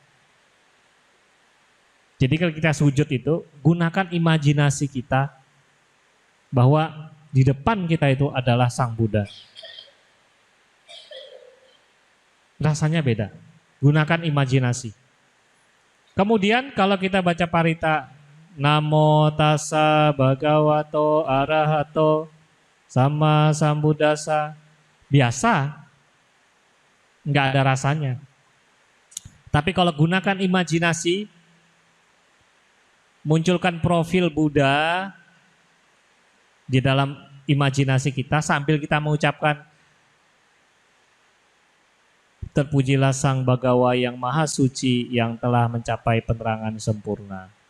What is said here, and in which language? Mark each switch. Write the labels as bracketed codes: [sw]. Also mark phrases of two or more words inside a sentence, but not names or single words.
[id] Jadi kalau kita sujud itu, gunakan imajinasi kita bahwa di depan kita itu adalah Sang Buddha. Rasanya beda. Gunakan imajinasi. Kemudian kalau kita baca parita, [pi] Namo tassa bhagavato arahato sama sambuddhassa, [id] biasa, nggak ada rasanya. Tapi kalau gunakan imajinasi, munculkan profil Buddha di dalam imajinasi kita sambil kita mengucapkan terpujilah Sang Bhagawa yang maha suci yang telah mencapai penerangan sempurna.